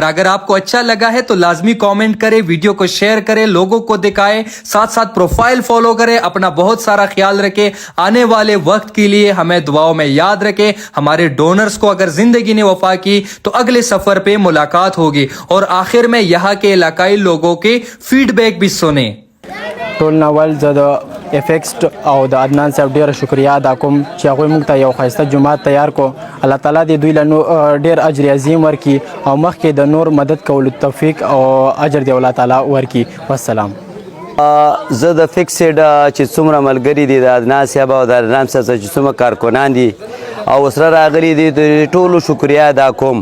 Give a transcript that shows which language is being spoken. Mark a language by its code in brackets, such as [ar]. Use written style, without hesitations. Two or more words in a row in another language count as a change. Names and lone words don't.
[ur] اگر آپ کو اچھا لگا ہے تو لازمی کمنٹ کریں، ویڈیو کو شیئر کریں، لوگوں کو دکھائیں، ساتھ ساتھ پروفائل فالو کریں. اپنا بہت سارا خیال رکھیں۔ آنے والے وقت کے لیے ہمیں دعاؤں میں یاد رکھیں. ہمارے ڈونرز کو اگر زندگی نے وفا کی تو اگلے سفر پہ ملاقات ہوگی. اور آخر میں یہاں کے علاقائی لوگوں کے فیڈبیک بھی سنے. [ps] ټول ناول زه د افیکس او د عدنان صاحب ډیره شکریا ادا کوم چې هغوی موږ ته یو ښایسته جومات تیار کو. الله تعالی دې دوی له ډیر اجر عظیم ورکړي او مخکې د نور مدد کولو توفیق او اجر دې الله تعالی ورکړي. والسلام. زه د فکسډ چې څومره ملګري دي د عدنان صاحب او د عدنان صاحب چې څومره کارکنان دي او سره راغلي دي، د ټولو شکریا ادا کوم.